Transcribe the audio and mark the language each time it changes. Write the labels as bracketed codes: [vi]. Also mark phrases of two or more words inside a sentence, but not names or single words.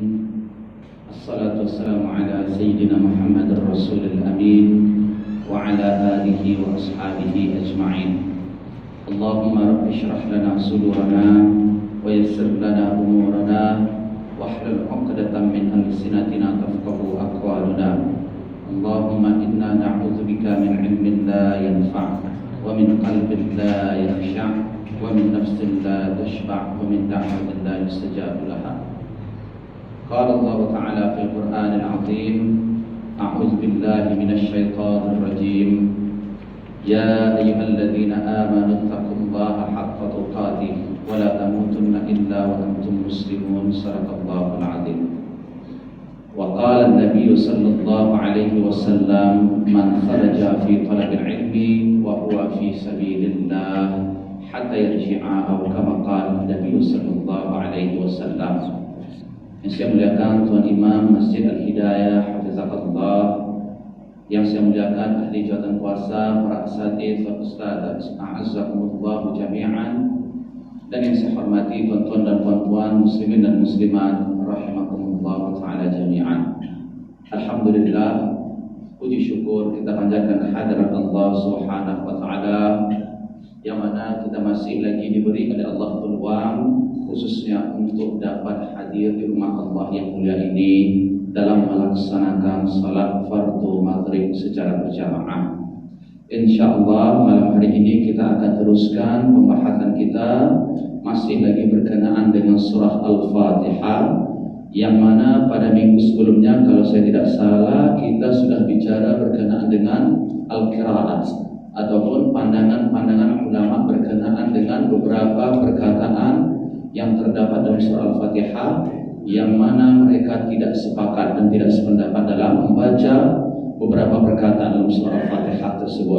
[ar] الصلاة والسلام على سيدنا محمد رسول الأمين وعلى آله وأصحابه أجمعين. اللهم رب اشرح لنا صدورنا ويسر لنا أمورنا واحلل عقدة من ألسنتنا يفقهوا أقوالنا. اللهم إنا نعوذ بك من علم لا ينفع ومن قلب لا يخشع' ومن نفس لا تشبع ومن دعوة لا يستجاب لها. قال الله تعالى في القرآن العظيم: أعوذ بالله من الشيطان الرجيم. يا أيها الذين آمنوا اتقوا الله حق تقاته ولا تموتن إلا وأنتم مسلمون. صدق الله العظيم. وقال النبي صلى الله عليه وسلم: من خرج في طلب العلم وهو في سبيل الله حتى يرجع atau كما قال النبي صلى الله عليه وسلم. [ms] Yang saya muliakan Tuan Imam Masjid Al-Hidayah hafizakallah, yang saya muliakan ahli jawatan kuasa, para asatidz, ustaz, [ar] أعزكم الله جميعا, [ms] dan yang saya hormati tuan-tuan dan puan-puan muslimin dan muslimat [ar] رحمكم الله تعالى جميعا. [ms] Alhamdulillah, puji syukur kita panjatkan kehadirat Allah [ar] سبحانه وتعالى, [ms] yang mana kita masih lagi diberi oleh Allah peluang khususnya untuk dapat hadir di rumah Allah yang mulia ini dalam melaksanakan salat fardu maghrib secara berjamaah. InsyaAllah malam hari ini kita akan teruskan pembahasan kita masih lagi berkenaan dengan surah Al-Fatihah, yang mana pada minggu sebelumnya kalau saya tidak salah kita sudah bicara berkenaan dengan Al-Qiraat ataupun pandangan-pandangan ulama berkenaan dengan beberapa perkataan yang terdapat dalam surah Al-Fatihah, yang mana mereka tidak sepakat dan tidak sependapat dalam membaca beberapa perkataan dalam surah Al-Fatihah tersebut.